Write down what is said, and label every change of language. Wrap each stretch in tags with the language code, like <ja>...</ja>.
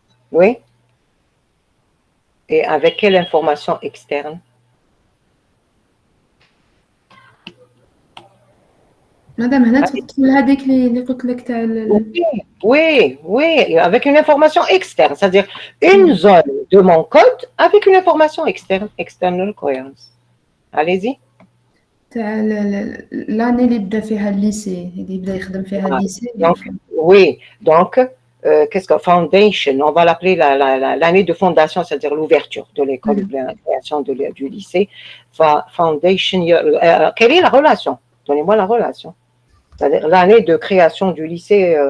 <fr>Oui? Et avec quelle information externe?</fr> <ar>Madame, هنا تدخل هذيك اللي قلت لك تاع</ar> <fr>Oui, avec une information externe, c'est-à-dire une zone de mon code avec une information externe,</fr> <en>external coherence.</en> <fr>Allez-y.</fr> <ar>تاع l'année اللي بدا فيها الليسي اللي بدا يخدم فيها الليسي.</ar> <fr>Oui, donc qu'est-ce que foundation, on va l'appeler l'année de fondation, c'est-à-dire l'ouverture de l'école, la création du lycée. Foundation, quelle est la relation? Donnez-moi la relation. C'est-à-dire l'année de création du lycée.</fr>